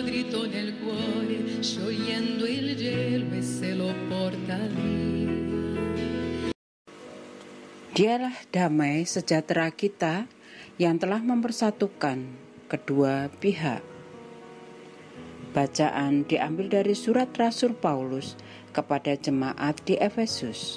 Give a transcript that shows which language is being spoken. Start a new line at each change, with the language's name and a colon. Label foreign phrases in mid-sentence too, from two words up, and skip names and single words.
Italian: vento nel cuore, sciogliendo il gelo e se lo porta via.
Indonesian: Dialah damai sejahtera kita yang telah mempersatukan kedua pihak. Bacaan diambil dari surat Rasul Paulus kepada jemaat di Efesus.